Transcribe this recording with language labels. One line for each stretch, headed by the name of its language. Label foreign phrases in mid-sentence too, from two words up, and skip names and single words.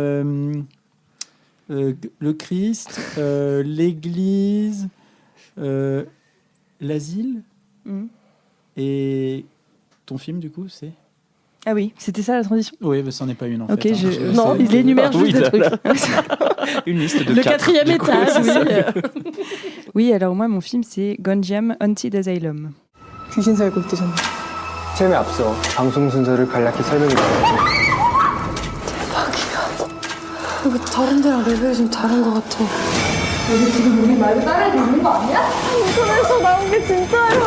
French: Le Christ, l'Église, l'asile. Et ton film, du coup, c'est... Ah oui, c'était ça la transition? Oui, ça n'en est pas une en fait. Non, il énumère juste des trucs. Une liste de le 4e étage, oui, alors moi, mon film, c'est Gonjiam Haunted Asylum.
Korean: 귀신 살고 있대 전에. 체험에 앞서 방송 순서를 간략히 설명해드려야지. 대박이야. 이거 다른 데랑 레벨이 좀 다른 것 같아. 여기 지금 우리 말고 따라해도 있는 거 아니야? 인터넷에서 나온 게 진짜야.